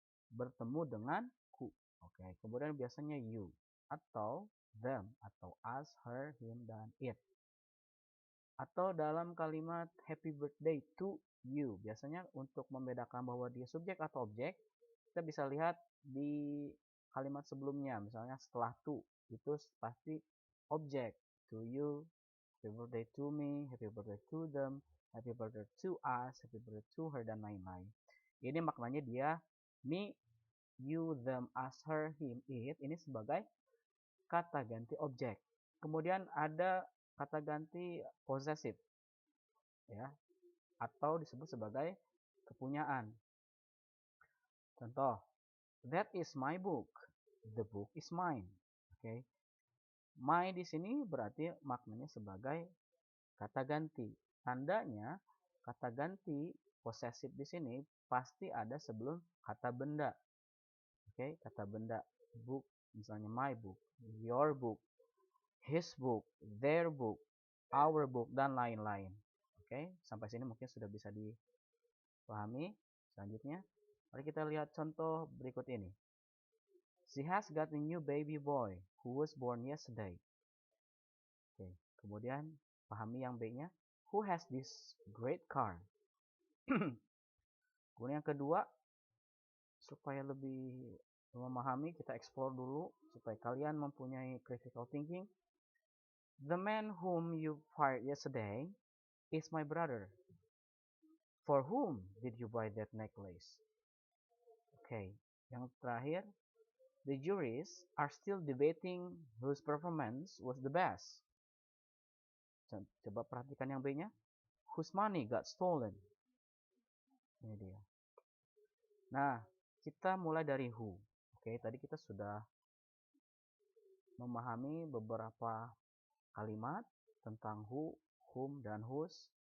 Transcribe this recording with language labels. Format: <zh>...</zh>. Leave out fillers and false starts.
<id>Bertemu denganku. Oke, kemudian biasanya you atau them atau us, her, him, dan it. Atau dalam kalimat</id> <en>happy birthday to you.</en> <id>Biasanya untuk membedakan bahwa dia subjek atau objek, kita bisa lihat di kalimat sebelumnya. Misalnya setelah to, itu pasti objek.</id> <en>To you, happy birthday to me, happy birthday to them, happy birthday to us, happy birthday to her,</en> <id>dan lain-lain. Ini maknanya dia</id> <en>me, you, them, us, her, him, it.</en> <id>Ini sebagai kata ganti objek. Kemudian ada kata ganti possessive ya, atau disebut sebagai kepunyaan. Contoh,</id> <en>that is my book, the book is mine.</en> <id>Oke, my di sini berarti maknanya sebagai kata ganti. Tandanya kata ganti possessive di sini pasti ada sebelum kata benda. Oke, kata benda</id> <en>book,</en> <id>misalnya</id> <en>my book, your book, his book, their book, our book,</en> <id>dan lain-lain. Oke, sampai sini mungkin sudah bisa dipahami. Selanjutnya, mari kita lihat contoh berikut ini.</id> <en>She has got a new baby boy who was born yesterday.</en> <id>Oke, kemudian pahami yang B-nya.</id> <en>Who has this great car?</en> <id>Kemudian yang kedua, supaya lebih memahami, kita explore dulu supaya kalian mempunyai critical thinking.</id> <en>The man whom you fired yesterday is my brother. For whom did you buy that necklace?</en> <id>Oke, yang terakhir,</id> <en>the juries are still debating whose performance was the best.</en> <id>Coba perhatikan yang B-nya.</id> <en>Whose money got stolen?</en> <id>Ini dia. Nah, kita mulai dari who. Oke, tadi kita sudah memahami beberapa kalimat tentang who, whom, dan whose.</id>